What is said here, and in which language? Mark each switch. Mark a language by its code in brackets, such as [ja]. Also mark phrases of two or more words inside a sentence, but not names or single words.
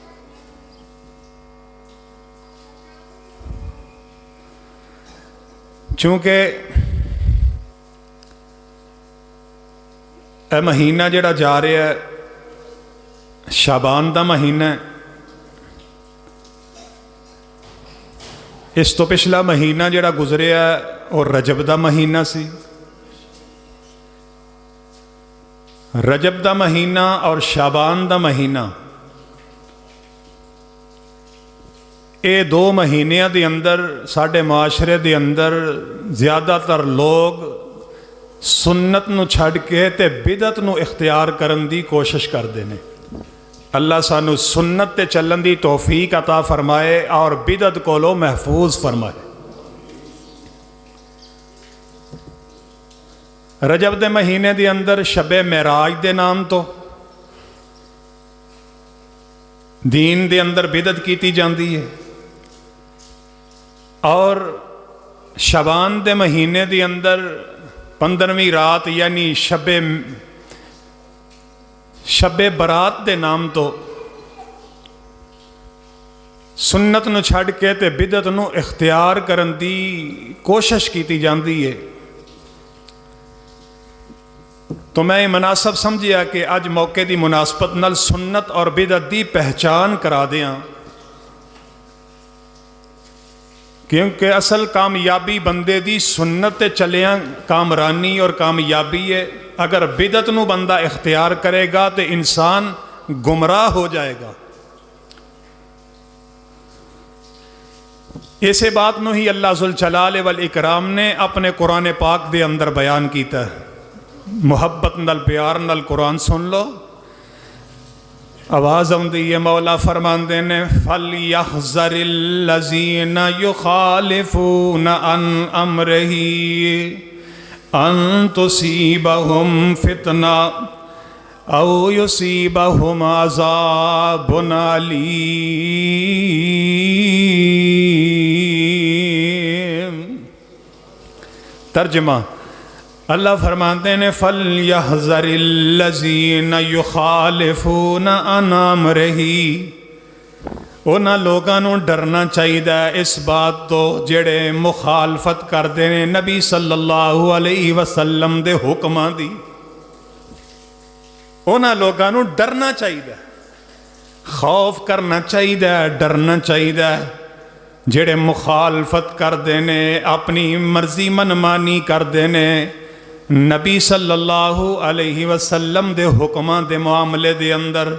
[pa] چونکہ اے مہینہ جڑا جا رہا ہے شعبان دا مہینہ ہے، اس تو پچھلا مہینہ جڑا گزریا ہے اور رجب دا مہینہ سی۔ رجب دا مہینہ اور شعبان دا مہینہ، اے دو مہینیاں دے اندر ساڈے معاشرے دے اندر زیادہ تر لوگ سنت نو چھڑ کے تے بدعت نو اختیار کرن دی کوشش کردے نے۔ اللہ سانو سنت تے چلن دی توفیق عطا فرمائے اور بدعت کولو محفوظ فرمائے۔ رجب دے مہینے دے اندر شب معراج دے نام تو دین دے اندر بدعت کیتی جاندی ہے، اور شعبان دے مہینے دے اندر 15ویں رات یعنی شب برات دے نام تو سنت نو چھڑ کے تے بدعت نو اختیار کرن دی کوشش کیتی جاندی ہے۔ تو میں مناسب سمجھیا کہ اج موقع دی مناسبت نال سنت اور بدعت دی پہچان کرا دیاں، کیونکہ اصل کامیابی بندے دی سنت تے چلیاں کامرانی اور کامیابی ہے۔ اگر بدعت نو بندہ اختیار کرے گا تو انسان گمراہ ہو جائے گا۔ اسے بات نو ہی اللہ ذوالجلال والاکرام نے اپنے قرآن پاک دے اندر بیان کیتا ہے۔ محبت نال پیار نال قرآن سن لو، آواز آندی ہے، [ar] مولا فرماندے نے فَلْيَحْذَرِ الَّذِينَ يُخَالِفُونَ عَنْ أَمْرِهِ أَن تُصِيبَهُمْ فِتْنَةٌ أَوْ يُصِيبَهُمْ عَذَابٌ أَلِيمٌ۔ [ur] ترجمہ، اللہ فرماتے ہیں [ar] فَلْيَحْذَرِ الَّذِينَ يُخَالِفُونَ عَنْ أَمْرِهِ، [pa] انہاں لوگاں نوں ڈرنا چاہیے اس بات تو جڑے مخالفت کردے نے نبی [ar] صلی اللہ علیہ وسلم [pa] دے حکماں دی۔ انہاں لوگاں نوں ڈرنا چاہیے، خوف کرنا چاہیے، ڈرنا چاہیے جڑے مخالفت کردے نے، اپنی مرضی منمانی کردے نے نبی [ar] صلی اللہ علیہ وسلم [pa] دے حکماں دے معاملے دے اندر۔